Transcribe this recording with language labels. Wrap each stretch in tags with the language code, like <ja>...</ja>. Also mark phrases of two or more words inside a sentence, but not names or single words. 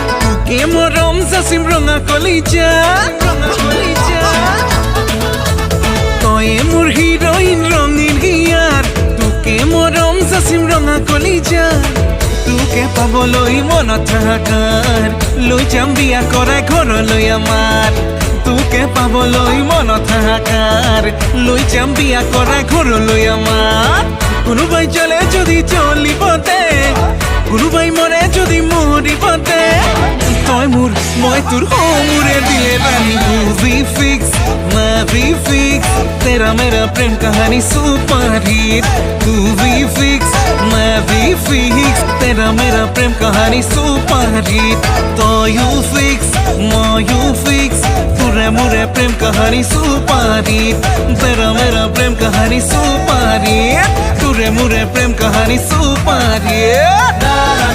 <as>তোকে মরম জাসিম রঙা কলিজা, রঙা কলিজা। তয়ে মোর হিরোইন রঙিন হিয়ার, তোকে মরম জাসিম রঙা কলিজা। তোকে পাবলৈ মনত থাকাৰ, লৈ যাম বিয়া কৰাই ঘৰলৈ আমাৰ। তোকে পাবলৈ মনত থাকাৰ, লৈ যাম বিয়া কৰাই ঘৰলৈ আমাৰ। কোনোবাই চলে যদি চলিবতে, কোনোবাই মরে যদি মরিবতে, তয় মোর মই তোর ও মুরে দিলে রানী।</as> <hi>तू भी फिक्स मैं भी फिक्स, तेरा मेरा प्रेम कहानी</hi> <en>super hit.</en> <hi>तू भी फिक्स मैं भी फिक्स, तेरा मेरा प्रेम कहानी</hi> <en>super hit.</en> <as>তয় ও ফিক্স মই ও ফিক্স, তোৰে মোৰে প্ৰেম কাহিনী</as> <en>super hit.</en> <hi>तेरा मेरा प्रेम कहानी</hi> <en>super hit,</en> <as>তোৰে মোৰে প্ৰেম কাহিনী</as> <en>super hit.</en>